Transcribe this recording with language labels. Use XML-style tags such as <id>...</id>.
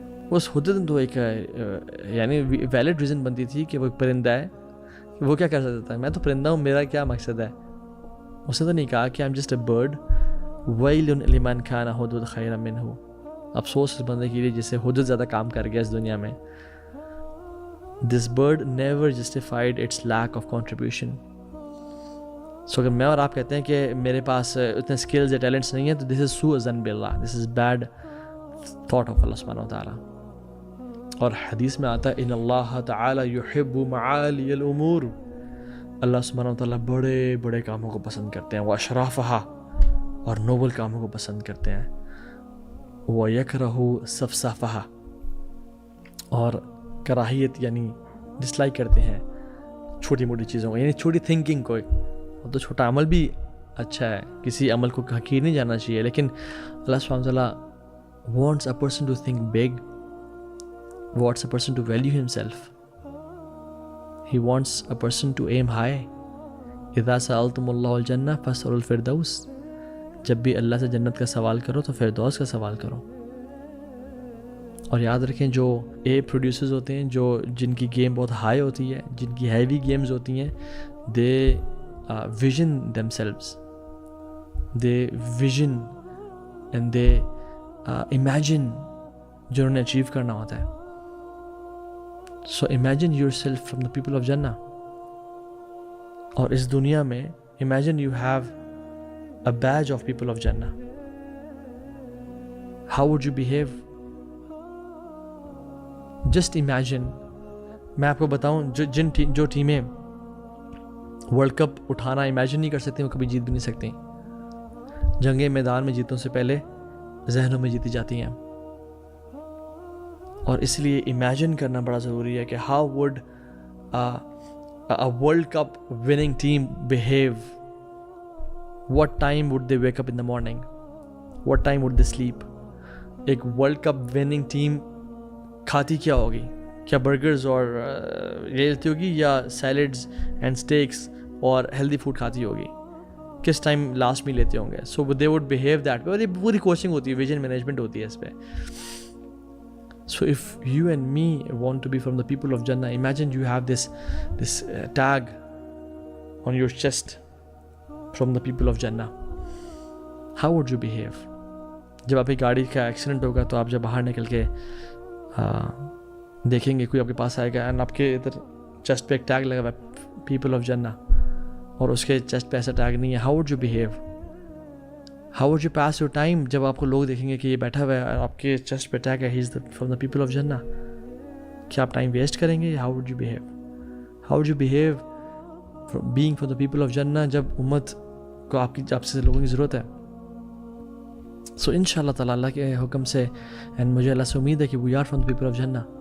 <ur>اس ہدہد تو ایک یعنی ویلڈ ریزن بنتی تھی کہ وہ ایک پرندہ ہے، وہ کیا کر سکتا ہے؟ میں تو پرندہ ہوں، میرا کیا مقصد ہے؟ اس نے تو نہیں کہا کہ</ur> <en>I'm just a bird.</en> <ar>وَيْلٌ لِمَنْ كَانَ هُدْهُدْ خَيْرًا مِّنْهُ.</ar> <ur>افسوس اس بندے کے لیے جس سے ہدہد زیادہ کام کر گیا اس دنیا میں.</ur> <en>This bird never justified its lack of contribution.</en> <ur>So اگر میں اور آپ کہتے ہیں کہ میرے پاس اتنے سکلز یا ٹیلنٹس نہیں ہیں تو this is سوء ظن باللہ,</ur> <en>this is bad thought of</en> <ur>اللہ سبحانہ وتعالیٰ. اور حدیث میں آتا ہے</ur> <ar>ان اللہ تعالی یحب معالی الامور،</ar> <ur>اللہ سبحانہ و تعالیٰ بڑے بڑے کاموں کو پسند کرتے ہیں، وہ اشرافہا، اور نوبل کاموں کو پسند کرتے ہیں، وہ</ur> <ar>یکرہ سفسافہا،</ar> <ur>اور کراہیت یعنی ڈسلائک کرتے ہیں چھوٹی موٹی چیزوں کو، یعنی چھوٹی تھنکنگ کو. تو چھوٹا عمل بھی اچھا ہے، کسی عمل کو حقیر نہیں جانا چاہیے، لیکن اللہ سبحانہ وتعالیٰ</ur> <en>wants a person to think big, wants a person to value himself, he wants a person to aim high.</en> <ar>اذا سألتم اللہ الجنہ فاسألوا الفردوس،</ar> <ur>جب بھی اللہ سے جنت کا سوال کرو تو فردوس کا سوال کرو. اور یاد رکھیں جو اے پروڈیوسرز ہوتے ہیں، جن کی گیم بہت ہائی ہوتی ہے، جن کی ہیوی گیمز ہوتی ہیں،</ur> <en>they vision themselves, they vision and they imagine</en> <ur>جو انہوں نے اچیو کرنا ہوتا ہے.</ur> <en>so imagine yourself from the people of Jannah.</en> <ur>اور اس دنیا میں</ur> <en>imagine you have a badge of people of Jannah. how would you behave? just imagine.</en> <ur>میں آپ کو بتاؤں جو ٹیمیں ورلڈ کپ اٹھانا امیجن نہیں کر سکتی، وہ کبھی جیت بھی نہیں سکتی. جنگیں میدان میں جیتوں سے پہلے ذہنوں میں جیتی جاتی ہیں. اور اس لیے امیجن کرنا بڑا ضروری ہے کہ</ur> <en>How would world cup winning team behave, what time would they wake up in the morning, what time would they sleep.</en> <ur>ایک ورلڈ کپ وننگ ٹیم کھاتی کیا ہوگی؟ کیا برگرز اور یہ لیتی ہوگی، یا سیلڈز اینڈ اسٹیکس اور ہیلدی فوڈ کھاتی ہوگی؟ کس ٹائم لاسٹ میں لیتے ہوں گے؟</ur> <en>So they would behave that way.</en> <ur>اور یہ پوری کوچنگ ہوتی ہے، ویژن مینجمنٹ ہوتی ہے اس پہ.</ur> <en>So if you and me want to be from the people of Jinnah, imagine you have this tag on your chest from the people of Jinnah. How would you behave?</en> <ur>جب آپ کی گاڑی کا ایکسیڈنٹ ہوگا تو آپ جب باہر نکل کے دیکھیں گے، کوئی آپ کے پاس آئے گا اینڈ آپ کے ادھر چیسٹ پہ ایک ٹیگ لگا ہوا ہے پیپل آف جنہ، اور اس کے چیسٹ پہ ایسا ٹیگ نہیں ہے.</ur> <en>How would you behave? How would you pass your time?</en> <ur>جب آپ کو لوگ دیکھیں گے کہ یہ بیٹھا ہوا ہے، آپ کے چیسٹ پہ ٹیگ ہے</ur> <en>he is from the people of Jinnah,</en> <ur>کیا آپ ٹائم ویسٹ کریں گے؟</ur> <en>How would you behave? How would you behave being from the people of Jinnah</en> <ur>جب امت کو آپ سے لوگوں کی ضرورت ہے؟ سو ان شاء اللہ تعالیٰ اللہ کے حکم سے اینڈ مجھے اللہ سے امید ہے کہ</ur> <en>We are from the people of Jinnah.</en>